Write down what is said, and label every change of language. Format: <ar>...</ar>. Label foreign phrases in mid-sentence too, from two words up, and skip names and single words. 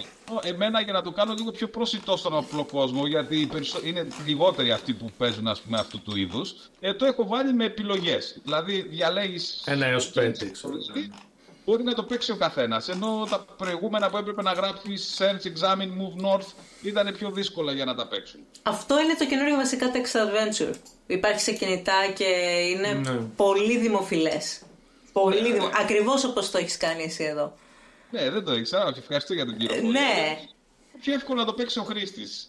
<el>Εμένα για να το κάνω λίγο πιο προσιτό στον απλό κόσμο, γιατί είναι λιγότεροι αυτοί που παίζουν ας πούμε αυτού του είδους, το έχω βάλει με επιλογές. Δηλαδή διαλέγεις 1 έως 5. Μπορεί να το παίξει ο καθένας. Ενώ τα προηγούμενα που έπρεπε να γράψεις</el> <en>search, examine, move north</en> <el>ήταν πιο δύσκολα για να τα παίξουν. Αυτό είναι το καινούριο βασικά</el> <en>text adventure.</en> <el>Υπάρχει σε κινητά και είναι πολύ δημοφιλές. Ακριβώς όπως το έχεις κάνει εσύ εδώ. Ναι, δεν το ήξερα. Όχι, ευχαριστώ για τον κύριο. Ναι. Πιο εύκολο να το παίξει ο χρήστης.</el>